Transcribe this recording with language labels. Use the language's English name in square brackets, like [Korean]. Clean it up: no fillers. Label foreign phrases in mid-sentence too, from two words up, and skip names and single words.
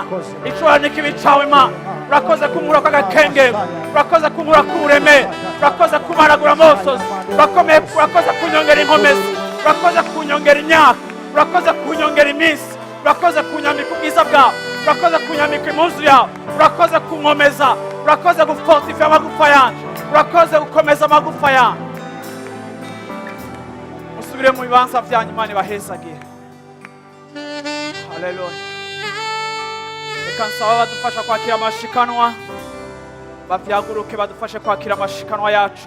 [Rundi] Icura n'ikibi cawe Mana. Urakoze kunkura kw'agakenge, urakoze kunkura k'uburemere, urakoze kumaragura amosozi, urakoze kunyongera inkomezi, urakoze kunyongera imyaka, urakoze kunyongera iminsi, urakoze kunyambika ubwiza bwawe, urakoze kunyambika impuzu yawe, urakoze kunkomeza, urakoze gufortifya amagufa yanje, urakoze gukomeza amagufa yanje. Musubire mu bibanza vyanyu Imana ibahezagire. Haleluya. Reka nsaba badufasha kwakira amashikanwa, bavyaguruke badufashe kwakira amashikanwa yacu.